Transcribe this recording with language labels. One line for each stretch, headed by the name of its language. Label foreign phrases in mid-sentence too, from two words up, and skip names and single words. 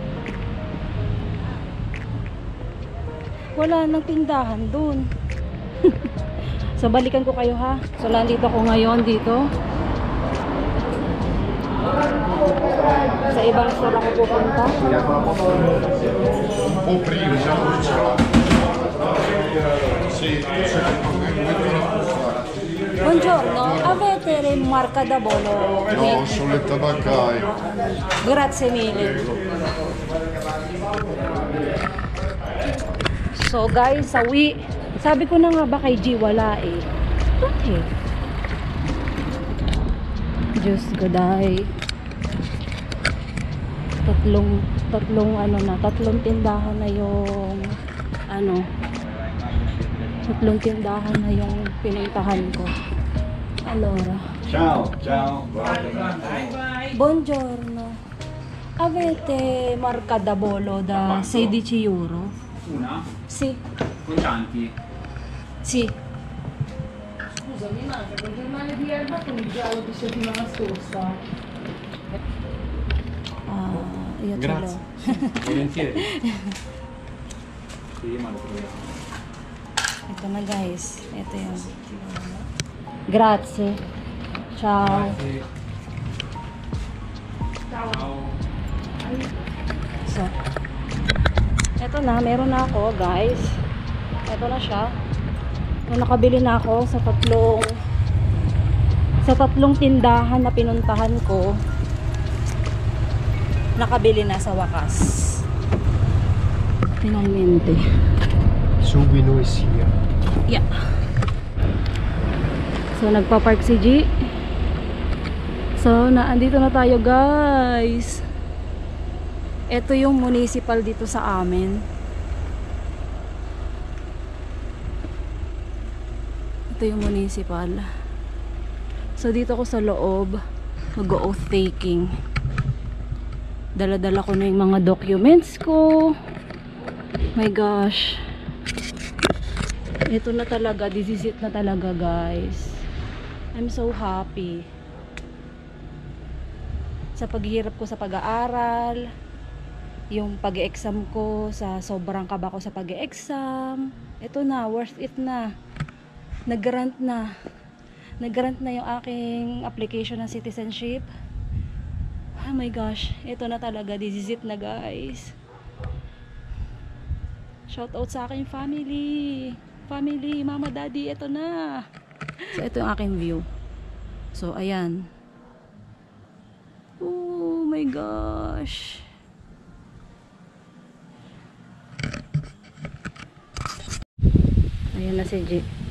Filipino: Wala nang tindahan doon. So balikan ko kayo ha. So nandito ko ngayon dito. Sa ibang store ako pupunta.
Italian: Buongiorno, avete Marca da Bolo? No, sulle tabaccaie. Grazie mille.
Filipino: So guys, sawi. Sabi ko na nga ba kay G wala eh. Bakit? Diyos ko dahi. Tatlong tindahan na yung tatlong tindahan na yung pinuntahan ko.
Italian: Allora. Ciao, ciao. Buongiorno. Avete Marca da Bolo da 16 euro? Una? Sì. Contanti? Sì. Scusami, manca quel giornale di Elba con il giallo di settimana scorsa. Io ce l'ho. Volentieri. Sì, ma lo proviamo.
Filipino: Ito na guys. Ito yun.
Italian: Grazie. Ciao. Ciao.
Filipino: So, ito na. Meron na ako guys. Ito na siya. So, nakabili na ako sa tatlong tindahan na pinuntahan ko. Nakabili na sa wakas.
Italian: Finalmente. Subito e sia.
English: Yeah.
Filipino: So nagpa-park si G. So andito na tayo guys. Ito yung municipal dito sa amin. Ito yung municipal. So dito ko sa loob mag-oath taking. Dala-dala ko na yung mga documents ko.
English: My gosh.
Filipino: Ito na talaga.
English: This is it na talaga guys. I'm so happy.
Filipino: Sa paghihirap ko sa pag-aaral. Yung pag-e-exam ko. Sa sobrang kaba ko sa pag-e-exam. Ito na.
English: Worth it
Filipino: na. Nag-grant na. Nag-grant na yung aking application ng citizenship.
English: Oh my gosh,
Filipino: ito na talaga.
English: This is it na guys. Shout out
Filipino: sa aking family. Family, mama, daddy, ito na. So ito yung aking view. So ayan.
English: Oh my gosh.
Filipino: Ayan na si G.